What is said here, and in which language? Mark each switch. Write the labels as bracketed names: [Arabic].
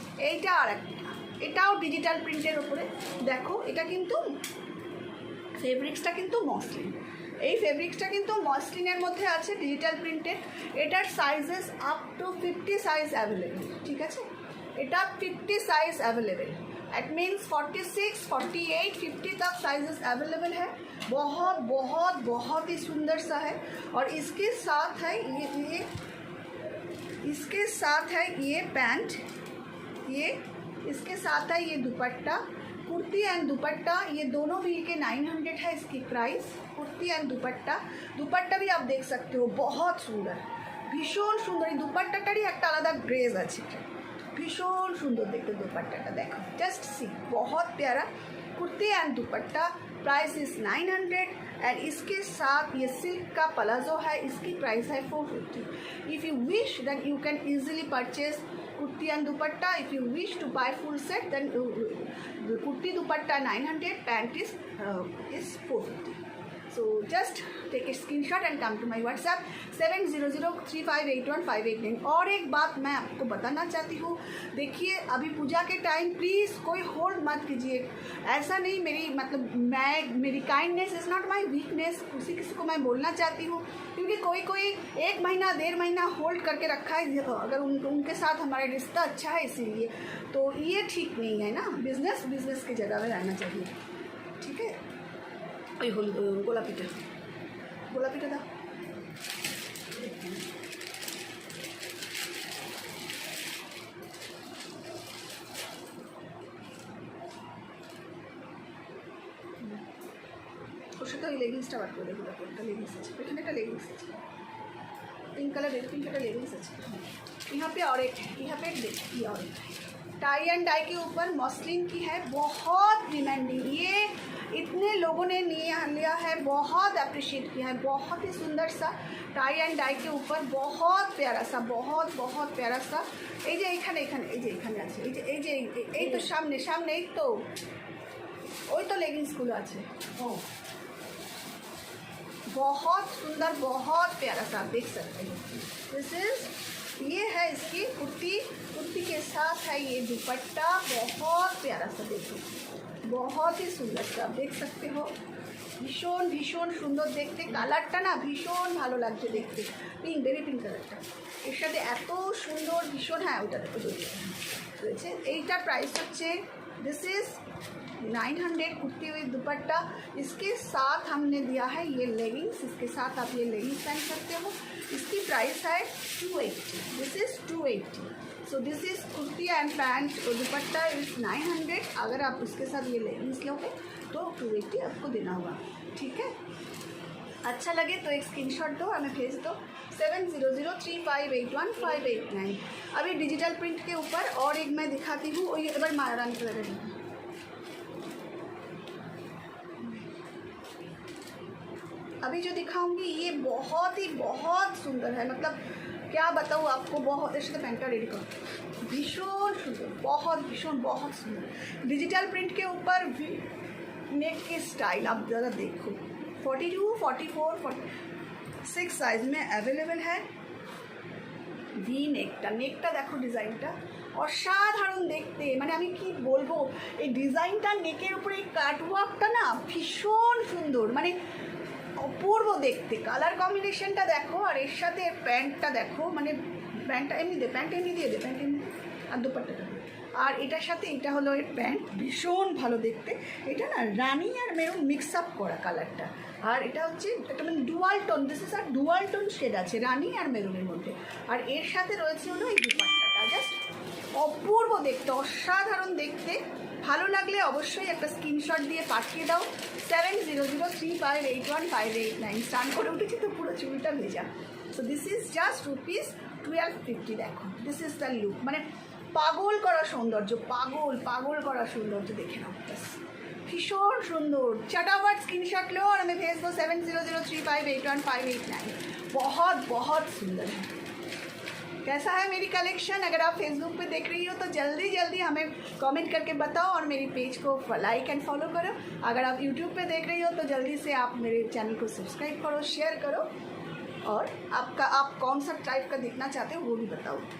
[Bangla] এইটা আর একটা, এটাও ডিজিটাল প্রিন্টের ওপরে। দেখো, এটা কিন্তু ফেব্রিক্সটা কিন্তু মসলিন, এই ফেব্রিক্সটা কিন্তু মসলিনের মধ্যে আছে, ডিজিটাল প্রিন্টেড। এটার sizes up to 50 size available, ঠিক আছে। এটা 50 সাইজ অ্যাভেলেবেল। [English] it means [Hindi] 46, 48, 50 तक साइजेस अवेलेबल है। बहुत बहुत बहुत ही सुंदर सा है। और इसके साथ है ये इसके साथ है ये पैंट, ये इसके साथ है ये दुपट्टा। कुर्ती एंड दुपट्टा ये दोनों भी के 900 है इसकी प्राइस। कुर्ती एंड दुपट्टा, दुपट्टा भी आप देख सकते हो, बहुत सुंदर, भीषण सुंदर। [Bangla] এই দুপাট্টাটারই একটা আলাদা গ্রেজ আছে, ভীষণ সুন্দর দেখতে দুপাট্টাটা, দেখো জাস্ট সি, [Hindi] बहुत प्यारा। Kurti and dupatta price is 900 [English] and इसके [Hindi] साथ ये सिल्क का प्लाजो है, इसकी प्राइस है 450। [English] If you wish then you can easily purchase kurti and dupatta. If you wish to buy full set then kurti dupatta 900, pant is 450। So just take a screenshot and come to my WhatsApp 7003581589। [Hindi] और एक बात मैं आपको बताना चाहती हूँ, देखिए अभी पूजा के टाइम प्लीज़ कोई होल्ड मत कीजिए। ऐसा नहीं, मेरी मतलब मेरी [English] kindness is not my weakness, [Hindi] किसी को मैं बोलना चाहती हूँ, क्योंकि कोई 1 महीना 1.5 महीना होल्ड करके रखा है, अगर उनके साथ हमारा रिश्ता अच्छा है इसीलिए, तो ये ठीक नहीं है ना। बिजनेस की जगह में रहना चाहिए, ठीक है। [Bangla] ওই গোলাপিটা দাও। ওর সাথে ওই লেগিংসটা বার করে দেবো, একটা লেগিংস আছে এখানে, একটা লেগিংস আছে [Hindi] पिंक कलर का लेगिंग्स [Bangla] আছে। [Hindi] यहाँ पे और एक देखिए, और टाई एंड डाई के ऊपर मसलिन की है, बहुत डिमांडिंग, ये इतने लोगों ने लिया है, बहुत अप्रिशिएट किया है। बहुत ही सुंदर सा टाई एंड डाई के ऊपर, बहुत प्यारा सा, बहुत प्यारा सा। [Bangla] এই যে এখানে আছে, এই তো সামনে এই তো ওই তো লেগিংসগুলো আছে। [Hindi] बहुत सुंदर, बहुत प्यारा सा, आप देख सकते हैं। ये है इसकी कुर्ती के साथ है ये दुपट्टा, बहुत प्यारा सा, देखो बहुत ही सुंदर सा, आप देख सकते हो। [Bangla] ভীষণ সুন্দর দেখতে, কালারটা না ভীষণ ভালো লাগছে দেখতে, বেবি পিঙ্ক কালারটা, এর সাথে এত সুন্দর ভীষণ। হ্যাঁ ওটা দেখো রয়েছে। এইটার প্রাইস হচ্ছে [Hindi] दिस इज़ 900 कुर्ती हुई दुपट्टा। इसके साथ हमने दिया है ये लेगिंग्स, इसके साथ आप ये लेगिंग्स पहन सकते हो। इसकी प्राइस है 280, [English] This is 280। So this is kurti and pant और dupatta is 900। [Hindi] अगर आप उसके साथ ये लेगिंग्स लोगे तो 280 आपको देना होगा, ठीक है। अच्छा लगे तो एक स्क्रीनशॉट दो, हमें भेज दो 7003581589। अभी डिजिटल प्रिंट के ऊपर और एक मैं दिखाती हूँ, और ये एक बार महारानी कलर है। अभी जो दिखाऊंगी ये बहुत सुंदर है, मतलब क्या बताऊँ आपको, बहुत इससे पैंटा रेडी करो, भीषण सुंदर, बहुत सुंदर। डिजिटल प्रिंट के ऊपर नेक की स्टाइल आप ज़रा देखो, 42, 44, 46 साइज में अवेलेबल है। [Bangla] ভি নেকটা দেখো, ডিজাইনটা অসাধারণ দেখতে, মানে আমি কি বলবো, এই ডিজাইনটা নেকের উপরে এই কাটওয়ার্কটা না ভীষণ সুন্দর, মানে অপূর্ব দেখতে। কালার কম্বিনেশনটা দেখো, আর এর সাথে প্যান্টটা দেখো, মানে প্যান্টটা এমনি দিয়ে দে, আর দুপাট্টাটা, আর এটার সাথে এটা হলো এর প্যান্ট, ভীষণ ভালো দেখতে। এটা না রানি আর মেরুন মিক্স আপ করা কালারটা, আর এটা হচ্ছে একটা মানে dual tone, [English] this is our dual tone shade [Bangla] আছে রানি আর মেরুনের মধ্যে, আর এর সাথে রয়েছে হলো এই দুপাট্টাটা, জাস্ট অপূর্ব দেখতে, অসাধারণ দেখতে। ভালো লাগলে অবশ্যই একটা স্ক্রিনশট দিয়ে পাঠিয়ে দাও 7003581589। স্নান করে উঠেছি তো পুরো চুলটা ভেজা। [English] So this is just ₹1250। [Bangla] দেখো [English] this is the look, [Bangla] মানে পাগল করা সৌন্দর্য, পাগল করা সৌন্দর্য, দেখে নাও, ভীষণ সুন্দর। [Hindi] चटापट स्क्रीनशॉट लो और हमें भेज दो 7003581589। बहुत सुंदर है। कैसा है मेरी कलेक्शन? अगर आप फेसबुक पे देख रही हो तो जल्दी हमें कमेंट करके बताओ और मेरी पेज को लाइक एंड फॉलो करो। अगर आप यूट्यूब पे देख रही हो तो जल्दी से आप मेरे चैनल को सब्सक्राइब करो, शेयर करो, और आप कौन सा टाइप का देखना चाहते हो वो भी बताओ।